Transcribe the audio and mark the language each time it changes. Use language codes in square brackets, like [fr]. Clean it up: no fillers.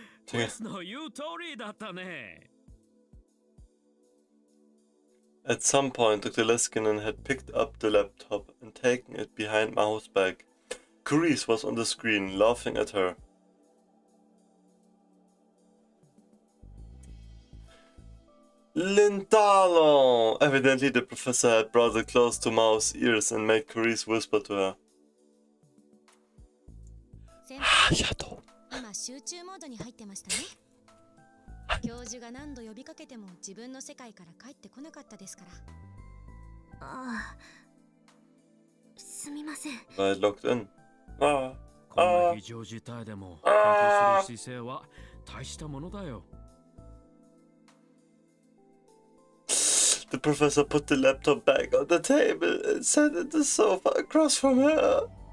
[ja] クエスの言う通りだったね。 [en] At some point, Dr. Leskinen had picked up the laptop and taken it behind Mao's back. Carice was on the screen, laughing at her. Lindalo! Evidently, the professor had brought it close to Mao's ears and made Carice whisper to her. [ja] 先輩、 Hayato. 今集中モードに入ってましたね。教授が何度呼びかけても自分の世界から帰ってこなかったですから。ああ、すみません。 [en] I locked in. Ah. [ja] こんな非常事態でも研究する姿勢は大したものだよ。 [en] The professor put the laptop back on the table and sat at the sofa across from her.